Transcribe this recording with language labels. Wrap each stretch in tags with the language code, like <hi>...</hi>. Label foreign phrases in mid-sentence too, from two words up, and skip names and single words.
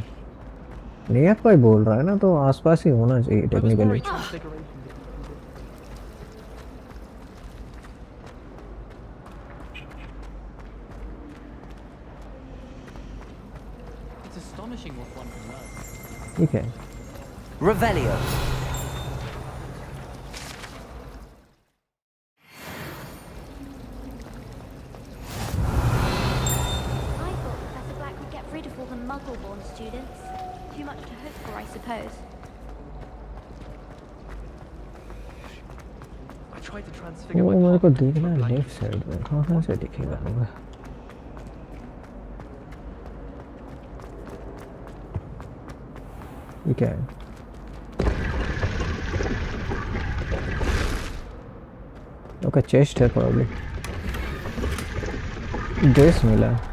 <en>near by</en> <hi>बोल रहा है ना, तो आसपास ही होना चाहिए टेक्निकली. ठीक है.</hi> <en>Revelio. Muggle-born students. Too much to hope for, I suppose. I tried to transfigure</en> <hi>वो</hi> <en>my</en> <hi>मेरे को</hi> <en>partner</en> <hi>देखना</hi> <en>into a</en> <hi>है</hi> <en>blanket. left side</en> <hi>में कहाँ से दिखेगा मुझे ये क्या है ओके चेस्ट है प्रॉब्ली ड्रेस मिला</hi>